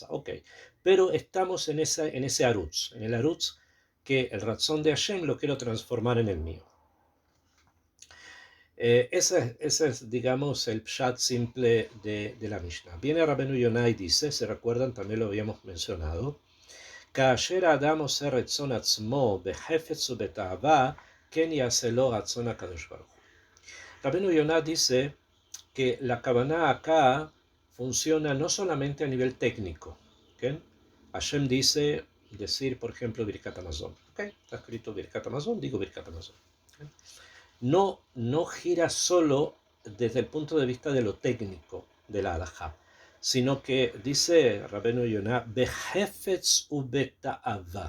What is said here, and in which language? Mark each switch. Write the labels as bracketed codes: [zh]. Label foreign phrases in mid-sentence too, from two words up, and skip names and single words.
[es] Ok, pero estamos en ese arutz, en el arutz que el razón de Hashem lo quiero transformar en el mío. Ese es, digamos, el pshat simple de la Mishnah. Viene Rabenu Yonah y dice, se recuerdan, también lo habíamos mencionado, [he] כאשר האדם עושה רצון עצמו בחפץ ובתאווה, כן יעשה לו רצון הקדוש ברוך הוא. [es] Rabenu Yonah dice que la Kavanah acá funciona no solamente a nivel técnico. ¿Okay? Hashem dice, decir, por ejemplo, Birkat Hamazon. ¿Okay? Está escrito Birkat Hamazon, digo Birkat Hamazon. ¿Okay? No gira solo desde el punto de vista de lo técnico de la halajá, sino que dice Rabenu Yonah, [he] בחפץ ובתאווה.